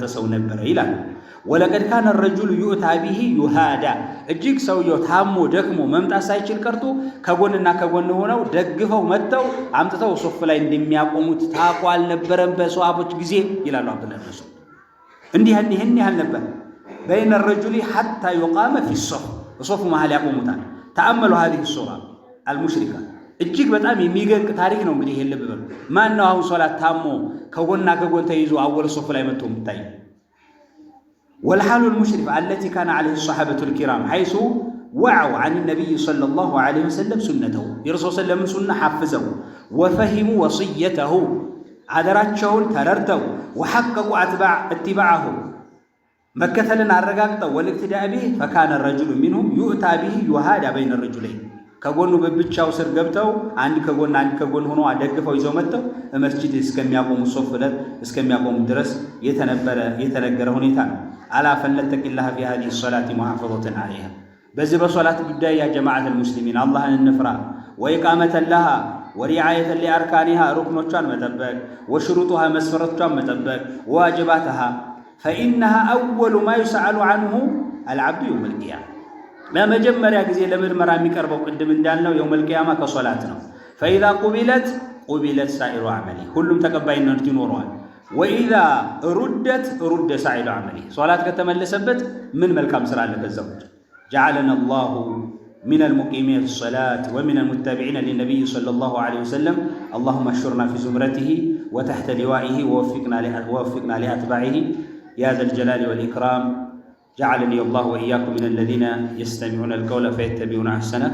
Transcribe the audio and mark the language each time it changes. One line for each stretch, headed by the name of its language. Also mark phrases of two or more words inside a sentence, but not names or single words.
Amharic: ሰው ነበረ ይላል።
Arabic: ولقد كان الرجل يؤتى به يهادى
Amharic: እጅግ ሰውየው ታሞ ደክሞ መምጣት ሳይችል ቀርቶ ከጎንና ከጎን ሆነው ደግፈው መጥተው አምጥተው ሶፍ ላይ እንደሚያቆሙት ታውቆ አልነበረም በሷሃቦች ጊዜ ይላሉ አብዱላህ ብን መስዑድ። ይህን ያህል ነበር።
Arabic: بين الرجلين حتى يقام في الصف
Amharic: መሃል ያቆሙታል።
Arabic: تأملوا هذه الصورة المشركة
Amharic: እጅግ በጣም የሚገርም ታሪክ ነው። እንግዲህ ይሄን ልብ በሉ። ማን ነው አሁን ሶላት ታሞ ከጎንና ከጎን ተይዞ
Arabic: أول صف
Amharic: ላይ መጥቶ የምታይ?
Arabic: والحال المشرفة التي كان عليه الصحابة الكرام حيث وعوا عن النبي صلى الله عليه وسلم سنته
Amharic: የረሱል ሰለላሁ ሱና
Arabic: حفظوا وفهموا وصيته
Amharic: አደራቸውን ተረድተው
Arabic: وحققوا اتباعه
Amharic: መከተልን አረጋግጠው
Arabic: والاقتداء به فكان الرجل منهم يؤتى به يهادى بين الرجلين
Amharic: ከጎኑ በብቻው ስር ገብተው አንድ ከጎን ሆኖ አደግፈው ይዘው መጥተው መስጂድ እስከሚያቆሙ ሶፍ ላይ እስከሚያቆሙ ድረስ የተነገረ ሁኔታ ነው።
Arabic: ألا فلنتق الله في هذه الصلاة محافظة عليها
Amharic: በዚህ በሶላት
Arabic: ጉዳይ يا جماعة المسلمين
Amharic: አላህን እንፍራ።
Arabic: وإقامة لها ورعاية لأركانها
Amharic: ሩክኖቿን መጠበቅ
Arabic: وشروطها
Amharic: መስፈረቶቿን መጠበቅ
Arabic: وواجباتها فإنها أول ما يسأل عنه العبد يوم القيامة
Amharic: በመጀመሪያ ጊዜ ለምርመራ የሚቀርበው ቅድም እንዳልነው
Arabic: يوم القيامة
Amharic: ከሶላት ነው።
Arabic: فإذا قبلت سائر عمله
Amharic: ሁሉም ተቀባይነት ይኖረዋል።
Arabic: وإذا رد سائر عمله
Amharic: ሶላት ከተመለሰበት ምን መልካም ስራ አለ ከዛው።
Arabic: جعلنا الله من المقيمين الصلاة ومن المتبعين للنبي صلى الله عليه وسلم اللهم اشرنا في زمرته وتحت لوائه ووفقنا لأتباعه يا ذا الجلال والإكرام. جعلني الله وإياكم من الذين يستمعون القول فيتبعون أحسنه.